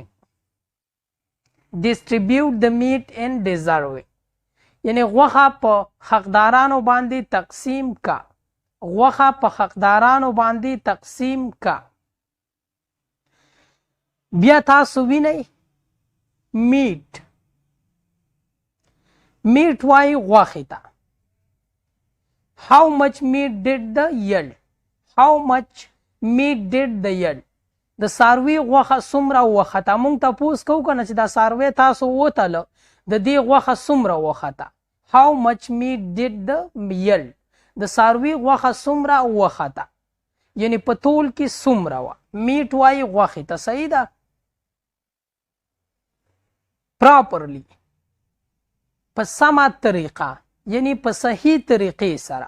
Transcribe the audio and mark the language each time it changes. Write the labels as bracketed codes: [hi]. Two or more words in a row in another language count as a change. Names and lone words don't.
[en] distribute the meat in deserving [ps] یعنی غوښه په حقدارانو باندې تقسیم کا. غوښه په حقدارانو باندې تقسیم کا. بیا تاسو وینئ میټ. میټ وایي غوښې ته. [en] How much meat did the yield? How much meat did the yield? [ps] د څاروي غوښه څومره وخته. موږ تپوس کوو که نه چې دا څاروی تاسو وتله د دې غوښه څومره وخته. [en] How much meat did the yield? [ps] د څاروي غوښه څومره وخته یعنی په تول کې څومره وه. میټ وایي غوښې ته. صحیح ده. پراپرلی په سمه طریقه یعنی په صحیح طریقې سره.